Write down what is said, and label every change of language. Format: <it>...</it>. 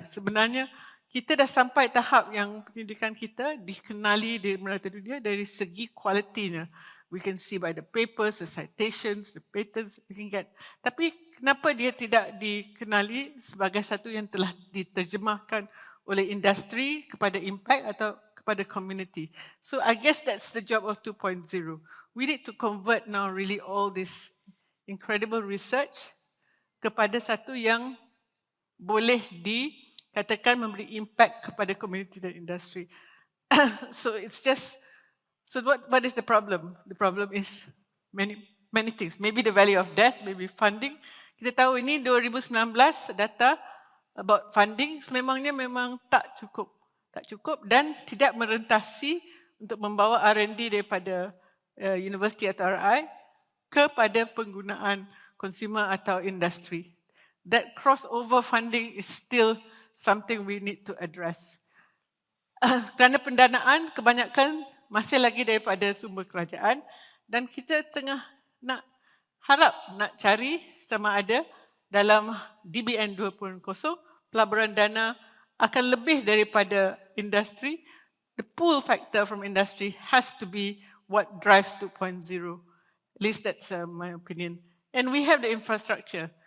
<ms>Sebenarnya kita dah sampai tahap yang pendidikan kita dikenali di merata dunia dari segi kualitinya.</ms> <en>We can see by the papers, the citations, the patents we can get.</en> <ms>Tapi kenapa dia tidak dikenali sebagai satu yang telah diterjemahkan oleh industri kepada impact atau kepada community?</ms> <en>So I guess that's the job of 2.0. We need to convert now really all this incredible research</en> <ms>kepada satu yang boleh dikatakan memberi impact kepada community dan industri.</ms> <en>So it's just, so what is the problem? The problem is many things. Maybe the value of death, maybe funding.</en> <ms>Kita tahu ini 2019</ms> <en>data about funding</en> <ms>sememangnya memang tak cukup. Tak cukup dan tidak merentasi untuk membawa R&D daripada universiti atau RI kepada penggunaan consumer atau industri.</ms> <en>That crossover funding is still something we need to address.</en> <ms>Kerana pendanaan kebanyakan masih lagi daripada sumber kerajaan dan kita tengah nak cari sama ada dalam DBN 2.0 pelaburan dana akan lebih daripada industri.</ms> <en>The pull factor from industry has to be what drives 2.0. At least that's my opinion. And we have the infrastructure.</en>